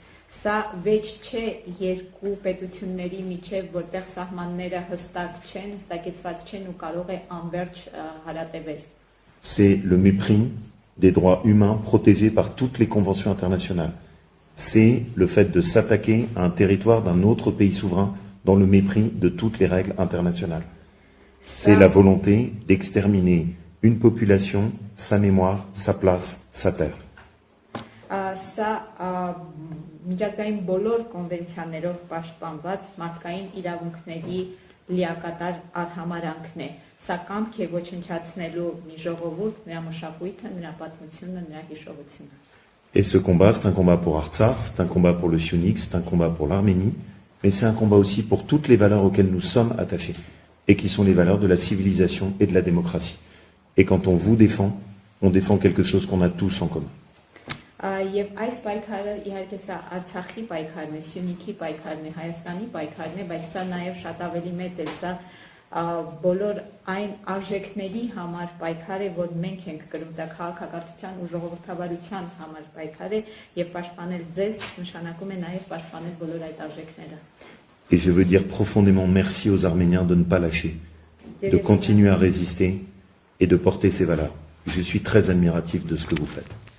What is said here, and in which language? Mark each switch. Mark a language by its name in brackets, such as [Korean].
[Armenian] Սա վեճ չէ երկու պետությունների միջև, որտեղ սահմանները հստակ չեն, հստակեցված չեն ու կարող է անverջ հարատևել։ [French] C'est le mépris des droits humains protégés par toutes les conventions internationales. C'est le fait de s'attaquer à un territoire d'un autre pays souverain dans le mépris de toutes les règles internationales. C'est la volonté d'exterminer une population, sa mémoire, sa place, sa terre. [Armenian] Սա միջազգային բոլոր կոնվենցիաներով պաշտպանված մարդկային իրավունքների լիակատար արհամարանքն է։ Սա կամք է ոչնչացնելու մի ժողովուրդ, նրա մշակույթը, նրա պատմությունը, նրա հիշողությունը։ [French] Et ce combat, c'est un combat pour Artsakh, c'est un combat pour le Syunik, c'est un combat pour l'Arménie, mais c'est un combat aussi pour toutes les valeurs auxquelles nous sommes attachés, et qui sont les valeurs de la civilisation et de la démocratie. Et quand on vous défend, on défend quelque chose qu'on a tous en commun. [Armenian] Եվ այս պայքարը իհարկե սա Արցախի պայքարն է, Սյունիքի պայքարն է, Հայաստանի պայքարն է, բայց սա նաև շատ ավելի մեծ է, սա բոլոր այն արժեքների համար պայքար է, որ մենք ենք կրում, դա քաղաքակրթության ու ժողովրդավարության համար պայքար է, եւ պաշտպանել ձեզ նշանակում է նաև պաշտպանել բոլոր այդ արժեքները։ [French] Et je veux dire profondément merci aux Arméniens de ne pas lâcher, de continuer à résister et de porter ces valeurs. Je suis très admiratif de ce que vous faites.